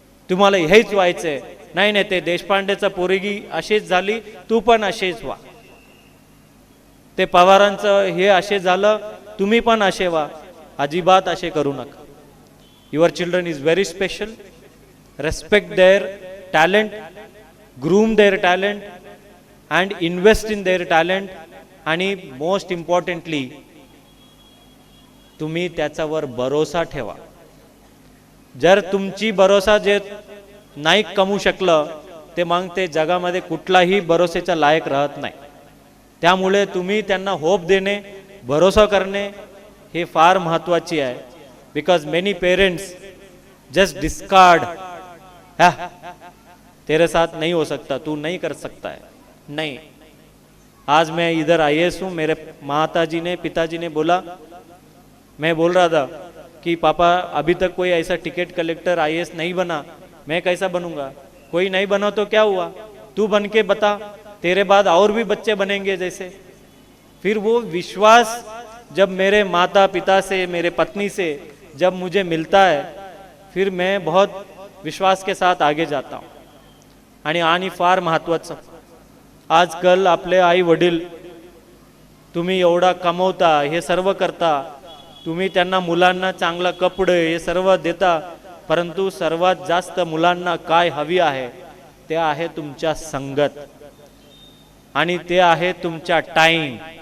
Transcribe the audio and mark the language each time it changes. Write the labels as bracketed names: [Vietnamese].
[Marathi] तुम्हाला हेच व्हायचंय, नाही नाही ते देशपांडेचा पोरगी अशीच झाली, तू पण असेच व्हा. ते पवारांचं हे असे झालं, तुम्ही पण असे व्हा. अजिबात असे करू नका. [English] Your children is very special. Respect their talent, groom their talent and invest in their talent. [Marathi] आणि [English] most importantly [Marathi] तुम्ही त्याच्यावर भरोसा ठेवा. जर तुमची भरोसा जे नाही कमवू शकलं ते मग ते जगामध्ये कुठलाही भरोसेच्या लायक राहत नाही. त्यामुळे तुम्ही त्यांना होप देणे, भरोसा करणे हे फार महत्त्वाचे आहे. [English] because many parents just discard, [Hindi] तेरे साथ नहीं हो सकता, तू नहीं कर सकता है. नहीं, आज मैं इधर IAS हूँ. मेरे माताजी ने, पिताजी ने बोला, मैं बोल रहा था कि पापा अभी तक कोई ऐसा टिकट कलेक्टर IAS नहीं बना, मैं कैसा बनूंगा. कोई नहीं बना तो क्या हुआ, तू बन के बता, तेरे बाद और भी बच्चे बनेंगे जैसे. फिर वो विश्वास जब मेरे माता पिता से, मेरे पत्नी से जब मुझे मिलता है, फिर मैं बहुत विश्वास के साथ आगे जाता हूँ. [Marathi] आणि फार महत्त्वाचं, आजकाल आपले आई वडील, तुम्ही एवढा कमवता, हे सर्व करता, तुम्ही त्यांना मुलांना चांगला कपडे हे सर्व देता, परंतु सर्वात जास्त मुलांना काय हवी आहे ते आहे तुमच्या संगत, आणि ते आहे तुमचा टाइम.